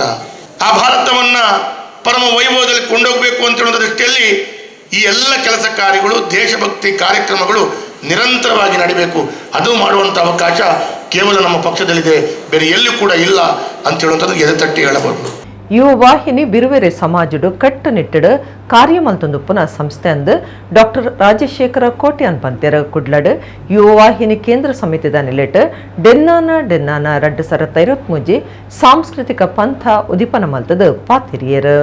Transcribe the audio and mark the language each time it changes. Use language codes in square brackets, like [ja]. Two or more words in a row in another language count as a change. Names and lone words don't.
[kn] ಆ ಭಾರತವನ್ನ ಪರಮ ವೈಭವದಲ್ಲಿ ಕೊಂಡೋಗಬೇಕು ಅಂತ ಹೇಳೋ ದೃಷ್ಟಿಯಲ್ಲಿ ಈ ಎಲ್ಲ ಕೆಲಸ ಕಾರ್ಯಗಳು, ದೇಶಭಕ್ತಿ ಕಾರ್ಯಕ್ರಮಗಳು ನಿರಂತರವಾಗಿ ನಡೀಬೇಕು. ಅದು ಮಾಡುವಂಥ ಅವಕಾಶ ಕೇವಲ ನಮ್ಮ ಪಕ್ಷದಲ್ಲಿದೆ, ಬೇರೆ ಎಲ್ಲೂ ಕೂಡ ಇಲ್ಲ ಅಂತ ಹೇಳುವಂಥದ್ದು ಎದೆತಟ್ಟಿ ಹೇಳಬಹುದು. [tcy] ಯುವ ವಾಹಿನಿ ಬಿರುವೆರೆ ಸಮಾಜಡು ಕಟ್ಟುನಿಟ್ಟಡು ಕಾರ್ಯಮಲ್ತೊಂದು ಪುನಃ ಸಂಸ್ಥೆ ಅಂದು ಡಾಕ್ಟರ್ ರಾಜಶೇಖರ ಕೋಟ್ಯಾನ್ ಪಂತ್ಯರ ಕುಡ್ಲಡ್ ಯುವ ವಾಹಿನಿ ಕೇಂದ್ರ ಸಮಿತಿದ ನಿಲೆಟ್ ಡೆನ್ನಾನ 2023 ಸಾಂಸ್ಕೃತಿಕ ಪಂಥ ಉದಿಪನ ಮಲ್ತದ ಪಾತಿರಿಯರು.